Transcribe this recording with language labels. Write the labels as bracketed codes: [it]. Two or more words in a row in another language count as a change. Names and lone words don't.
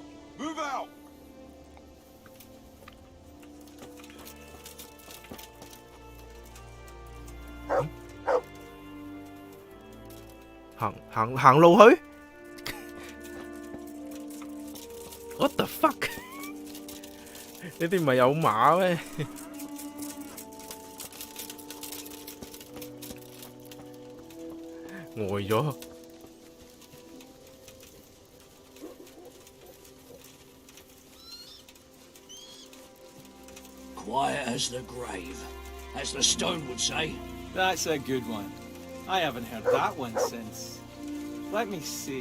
[en] Move out! [yue] 行路去 ？ [en] What the fuck？ [yue] 呢啲唔係有馬咩？呆咗。 [en] Quiet as the grave, as the stone would say. That's a good one. I haven't heard that one since. Let me see.